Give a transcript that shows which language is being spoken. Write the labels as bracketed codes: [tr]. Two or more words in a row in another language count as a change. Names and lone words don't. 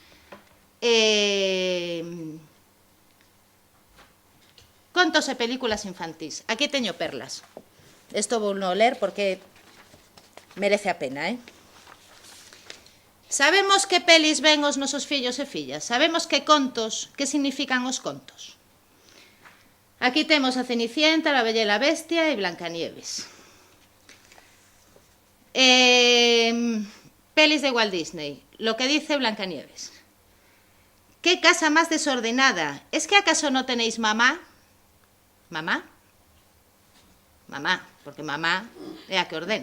[gl] Contos e películas infantís. Aquí teño perlas. Isto vou non ler porque merece a pena, Sabemos que pelis ven os nosos fillos e fillas. Sabemos que contos, que significan os contos. Aquí temos a Cenicienta, la Bella e la Bestia e Blancanieves. Pelis de Walt Disney. [es] Lo que dice Blancanieves. ¿Qué casa más desordenada? ¿Es que acaso no tenéis mamá? ¿Mamá? [gl] Mamá, porque mamá é a que ordena.